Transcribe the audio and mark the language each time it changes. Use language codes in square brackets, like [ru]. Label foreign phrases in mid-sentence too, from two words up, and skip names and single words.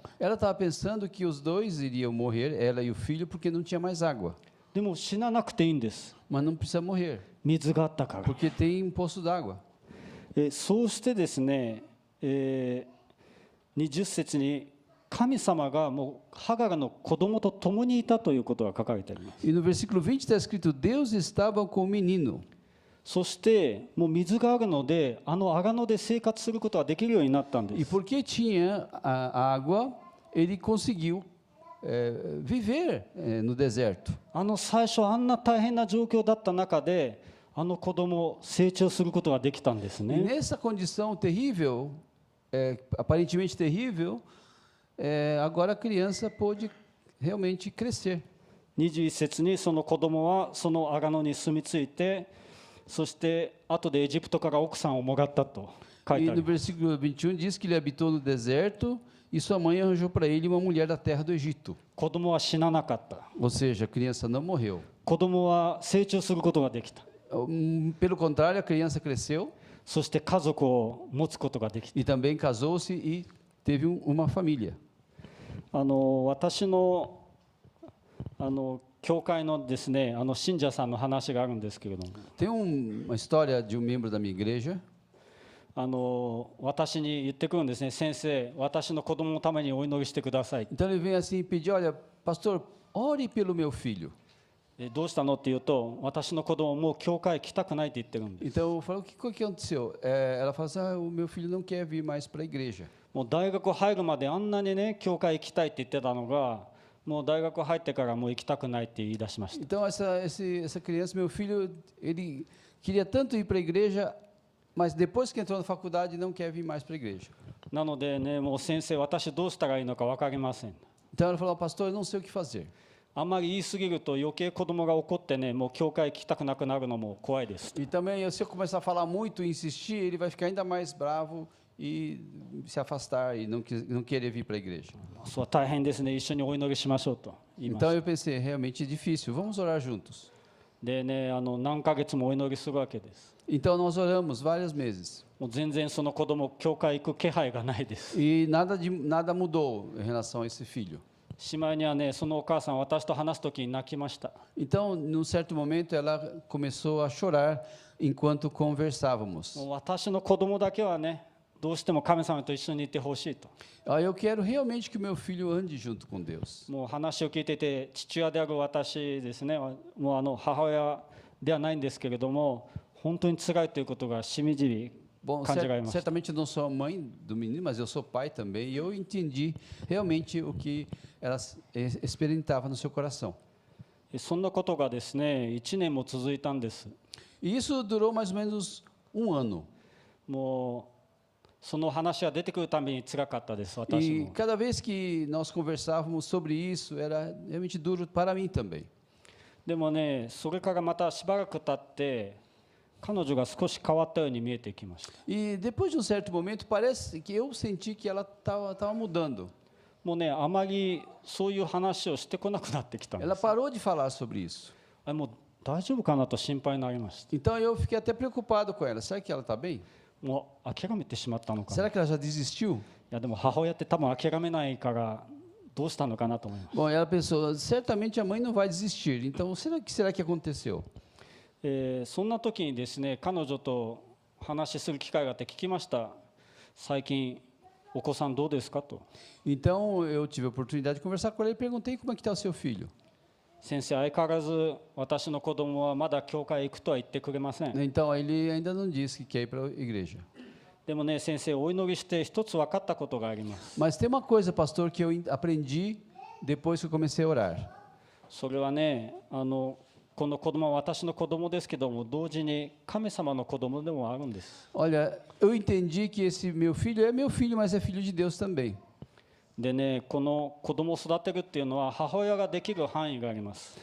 [pt] Ela estava pensando que os dois iriam morrer, ela e o filho, porque não tinha mais água. [ja] でも死ななくていいんです。 [pt] Mas não precisa morrer, [ja] 水があったから。 [pt] porque tem um poço d'água. [ja] そうしてですね、20節に神様がもうハガルの子供と共にいたということが書かれています。 [pt] E no versículo 20 está escrito: Deus estava com o menino. [ja] そしてもう水があるので、アガノで生活することができるようになったんで [pt] E [ja] す。 [pt] porque tinha a água, ele conseguiu viver no deserto. [ja] 最初あんな大変な状況だった中で、子供を成長することができたんです [pt] E [ja] ね。 [pt] nessa condição terrível, aparentemente terrível, agora a criança pôde realmente crescer. [ja] 21 節にその子供はそのアガノに住み着いて、そして後でエジプトから奥さんをもらったと書い [pt] E [ja] てあ [pt] no [ja] る。 [pt] versículo 21 diz que ele habitou no deserto e sua mãe arranjou para ele uma mulher da terra do Egito. [ja] 子供は死ななかった。 [pt] Ou seja, a criança não morreu. [ja] 子供は成長することができた。 [pt] Pelo contrário, a criança cresceu. [ja] そして家族を持つことができた。 [pt] E também casou-se e teve uma família. [ja] 私の教会のですね、信者さんの話があるんですけれども、 [pt] Tem uma história de membro da minha igreja. [ja] 私に言ってくるんですね。先生、私の子供のためにお祈りしてください。 [pt] Então ele vem assim e pedir: olha, pastor, ore pelo meu filho. [ja] どうしたのって言うと、私の子供もう教会来たくないって言ってるんです。 [pt] Então eu falo: o que aconteceu? Ela fala assim: o meu filho não quer vir mais para a igreja. [ja] もう大学入るまであんなにね、教会行きたいって言ってたのが、もう大学入ってからもう行きたくないって言い出しました。 [pt] Então essa criança, meu filho, ele queria tanto ir para a igreja, mas depois que entrou na faculdade não quer vir mais para a igreja. [ja] なのでね、もう先生、私どうしたらいいのか分かりません。 [pt] Então ela falou: pastor, eu não sei o que fazer. [ja] あんまり言い過ぎると余計子供が怒ってね、もう教会行きたくなくなるのも怖いです。 [pt] E também, se eu começar a falar muito e insistir, ele vai ficar ainda mais bravo e se afastar e não querer vir para a igreja. [ja] そう大変ですね、一緒にお祈りしましょうと言いまし [pt] Então [ja] た。 [pt] eu pensei: realmente é difícil, vamos orar juntos. [ja] でね、何ヶ月もお祈りするわけです。 [pt] Então nós oramos vários meses [ja] もう全然その子供教会行く気配がないです。 [pt] e nada mudou em relação a esse filho. [ja] しまいにはね、そのお母さん、私と話すときに泣きました。 [pt] Então, num certo momento, ela começou a chorar enquanto conversávamos. [ja] もう私の子供だけはね、どうしても神様と一緒にいてほしいと。 [pt] Eu quero realmente que o meu filho ande junto com Deus. [ja] もう話を聞いていて、父親である私ですね、もう母親ではないんですけれども、本当に辛いということがしみじみ [pt] Bom, [ja] 感じられました。 [pt] certamente eu não sou a mãe do menino, mas eu sou pai também, e eu entendi realmente o que ela experimentava no seu coração. [ja] そんなことがですね、1年も続いたんです。 [pt] E isso durou mais ou menos um ano. [ja] もうその話が出てくるたびに辛かったです、私 [pt] E [ja] も。 [pt] cada vez que nós conversávamos sobre isso, era realmente duro para mim também. [ja] でもね、それからまたしばらく経って、彼女が少し変わったように見えてきました。 [pt] E depois de um certo momento, parece que eu senti que ela estava mudando. [ja] もうね、あまりそういう話をしてこなくなってきたんで [pt] Ela [ja] す。 [pt] parou de falar sobre isso. [ja] もう大丈夫かなと心配になりました。 [pt] Então eu fiquei até preocupado com ela. Será que ela está bem? [ja] もう諦めてしまったのかな。い [pt] Será que ela já desistiu? [ja] やでも母親って多分諦めないからどうしたのかなと思います。 [pt] Bom, ela pensou: certamente a mãe não vai desistir. Então, será que aconteceu? [ja] そんな時にですね、彼女と話しする機会があって聞きました。最近お子さんどうですかと。 [pt] Então eu tive a oportunidade de conversar com ela e perguntei: como é que está o seu filho? [ja] 先生、相変わらず私の子供はまだ教会行くとは言ってくれません。 [pt] Então ele ainda não disse que quer ir para a igreja. [ja] でもね、先生、お祈りして一つ分かったことがあります。 [pt] Mas tem uma coisa, pastor, que eu aprendi depois que eu comecei a orar. [ja] それはね、この子供は私の子供ですけども、同時に神様の子供でもあるんです。 [pt] Olha, eu entendi que esse meu filho é meu filho, mas é filho de Deus também. [ja] でね、この子供を育てるっていうのは母親ができる範囲があります。